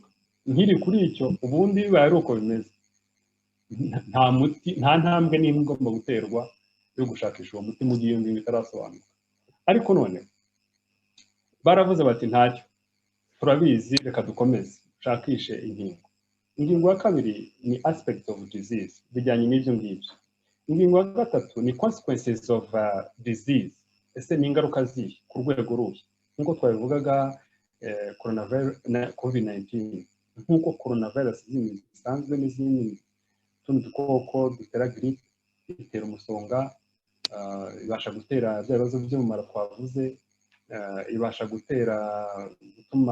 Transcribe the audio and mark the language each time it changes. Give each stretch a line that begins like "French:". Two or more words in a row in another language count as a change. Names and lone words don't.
Kinyarwanda: Nkiri kuri icyo, ubundi bibaye ari uko bimeze, nta muti, nta ntambwe n'imwe igomba guterwa yo gushakisha uwo muti mu gihe iyo ngingo itarasobanuka. Ariko none baravuze bati ntacyo, turabizi, reka dukomeze shakishe ingingo. Ingingo ya kabiri ni
English: aspect of disease,
Kinyarwanda: bijyanye n'ibyo ngibyo. Ingingo ya gatatu ni
English: consequences of disease,
Kinyarwanda: ese ni ingaruka zihe ku rwego ruhe, nk'uko twabivugaga COVID-19, nk'uko coronavirus zisanzwe n'izindi tundi dukoko dutera grippe, itera umusonga, ibasha gutera bya bibazo by'umumaro twavuze, ibasha gutuma